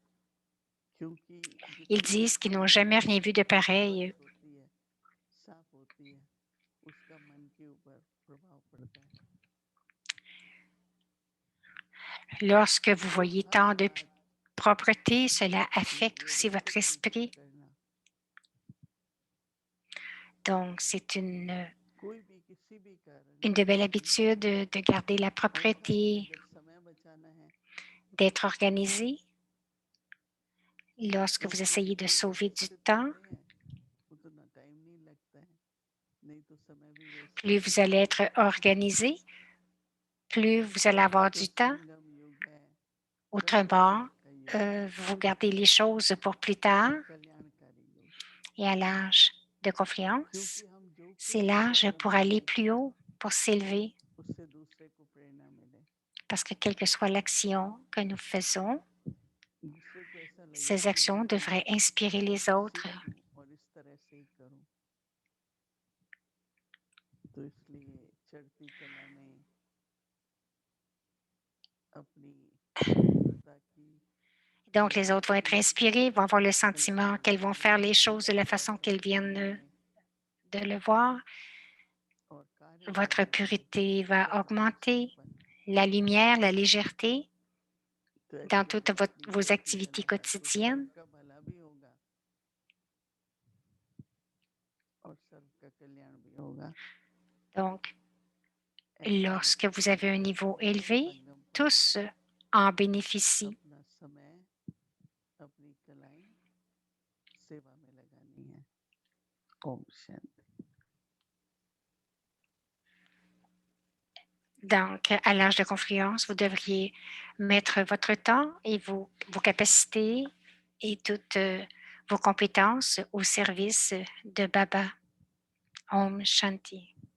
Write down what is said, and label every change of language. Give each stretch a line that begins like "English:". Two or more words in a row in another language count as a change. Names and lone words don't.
French: Ils disent qu'ils n'ont jamais rien vu de pareil. Lorsque vous voyez
Hindi: हर
French: tant de
Hindi: बात
French: propreté, cela
Hindi: की
French: affecte aussi
Hindi: वजह
French: votre
Hindi: से कंट्रोल
French: esprit.
Hindi: करना,
French: Donc, c'est
Hindi: कोई भी किसी भी कारण
French: une de
Hindi: से
French: belles
Hindi: भी,
French: habitudes de garder la
Hindi: और साथ में
French: propreté,
Hindi: अगर समय बचाना है
French: d'être organisé. Lorsque
Hindi: तो
French: vous
Hindi: फिर
French: essayez de
Hindi: भी
French: sauver du
Hindi: व्यवस्थित
French: temps,
Hindi: रहते हैं, उतना टाइम नहीं लगता है, नहीं तो समय भी वेस्ट
French: plus
Hindi: हो
French: vous allez
Hindi: जाता है।
French: être organisé, plus vous allez avoir
Hindi: तो
French: du temps.
Hindi: संगम युग है,
French: Autrement,
Hindi: सत्संग का युग है,
French: vous gardez les choses pour plus tard
Hindi: कल्याणकारी युग,
French: et à l'âge de confiance.
Hindi: क्योंकि हम जो
French: C'est
Hindi: कुछ भी
French: l'âge
Hindi: कर्म
French: pour aller
Hindi: करें
French: plus haut, pour s'élever,
Hindi: उससे दूसरे को प्रेरणा मिले,
French: parce que quelle que soit l'action que nous faisons,
Hindi: दूसरे को ऐसा लगे
French: ces
Hindi: कि मैं
French: actions
Hindi: भी
French: devraient inspirer les autres.
Hindi: सीखूं और इस तरह से ही करूं। तो इसलिए चढ़ती कला में अपनी तीव्रता की
French: Donc, les autres vont être
Hindi: व्यवस्थित
French: inspirés, vont avoir le sentiment qu'elles vont
Hindi: कल्याणकारी
French: faire les choses de la
Hindi: व्यवस्था
French: façon qu'elles
Hindi: बनाने
French: viennent
Hindi: में
French: de le voir.
Hindi: और कार्य
French: Votre
Hindi: करने में
French: pureté va augmenter,
Hindi: प्रकाशनपन,
French: la lumière, la légèreté
Hindi: तो
French: dans
Hindi: ऐसे
French: toutes
Hindi: में अपनी
French: vos
Hindi: चढ़ती
French: activités
Hindi: कला है तो सर्व
French: quotidiennes.
Hindi: का भला भी होगा और सर्व का कल्याण भी होगा।
French: Donc,
Hindi: ऐसा
French: lorsque vous
Hindi: लक्ष्य
French: avez un
Hindi: लेकर
French: niveau
Hindi: चलते हैं
French: élevé,
Hindi: संगम पर,
French: tous en bénéficient.
Hindi: अपना समय अपनी कलाएं सेवा में लगानी है। ओम शांति।
French: Donc, à l'âge de confiance, vous devriez mettre votre temps et vos capacités et toutes vos compétences au service de Baba.
Hindi: ओम शांति.